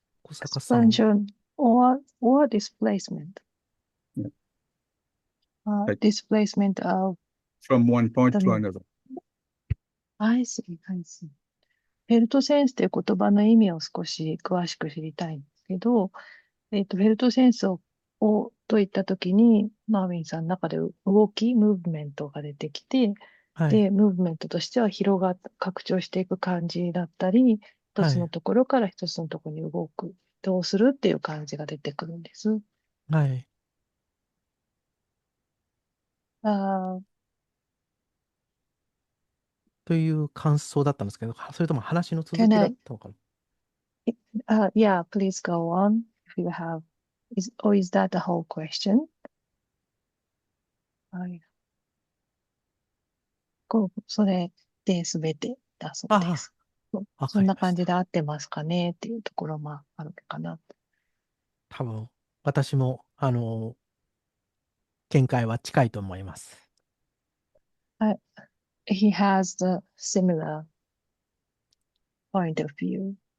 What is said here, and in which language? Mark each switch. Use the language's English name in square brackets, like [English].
[English] Expansion or displacement. Yeah. Displacement of from one point to another. I see. [Japanese] フェルトセンスという言葉の意味を少し詳しく知りたいんですけど、フェルトセンスをといったときに、マーウィンさんの中で動き、ムーブメントが出てきて、で、ムーブメントとしては拡張していく感じだったり、一つのところから一つのところに移動するっていう感じが出てくるんです。はい。という感想だったんですけど、それとも話の続きだったのかな。 [English] Yeah, please go on if you have. Or is that the whole question? [Japanese] それで全てだそうです。そんな感じで合ってますかねっていうところもあるかな。多分、私も、見解は近いと思います。 [English] He has the similar point of view.